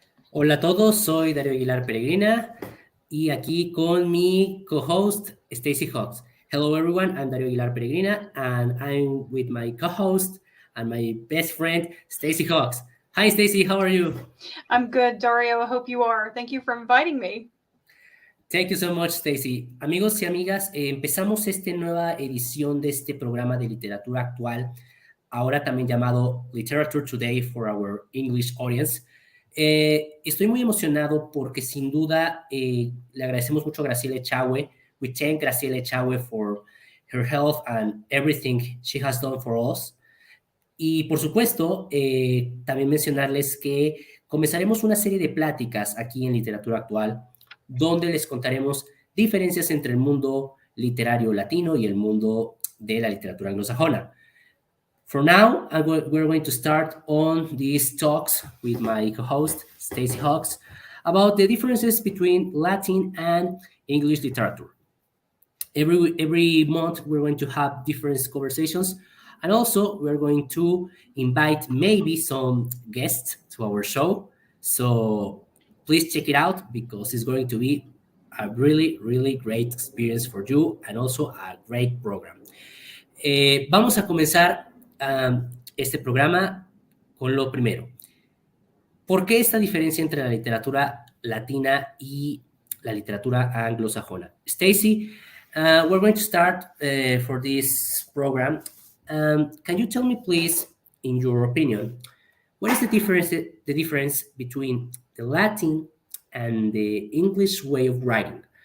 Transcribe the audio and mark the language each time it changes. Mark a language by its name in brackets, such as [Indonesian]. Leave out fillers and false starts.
[Spanish] Hola a todos, soy Darío Aguilar Peregrina y aquí con mi co-host Stacy Hawks. [English] Hello everyone, I'm Darío Aguilar Peregrina and I'm with my co-host and my best friend Stacy Hawks. Hi Stacy, how are you? I'm good, Dario. I hope you are. Thank you for inviting me. Thank you so much, Stacy. [Spanish] Amigos y amigas, empezamos esta nueva edición de este programa de literatura actual, ahora también llamado Literatura Today [English] for our English audience. [Spanish] Estoy muy emocionado porque sin duda le agradecemos mucho a Graciela Echagüe. [English] We thank Graciela Echagüe for her help and everything she has done for us. [Spanish] Y por supuesto, también mencionarles que comenzaremos una serie de pláticas aquí en Literatura Actual, donde les contaremos diferencias entre el mundo literario latino y el mundo de la literatura anglosajona. [English] For now, we're going to start on these talks with my co-host, Stacy Hawks, about the differences between Latin and English literature. Every month, we're going to have different conversations, and also we're going to invite maybe some guests to our show. So please check it out because it's going to be a really, really great experience for you and also a great program. [Spanish] Vamos a comenzar este programa con lo primero. ¿Por qué esta diferencia entre la literatura latina y la literatura anglosajona? [English] Stacy, we're going to start for this program. Can you tell me, please, in your opinion, what is the difference between the Latin and the English way of writing?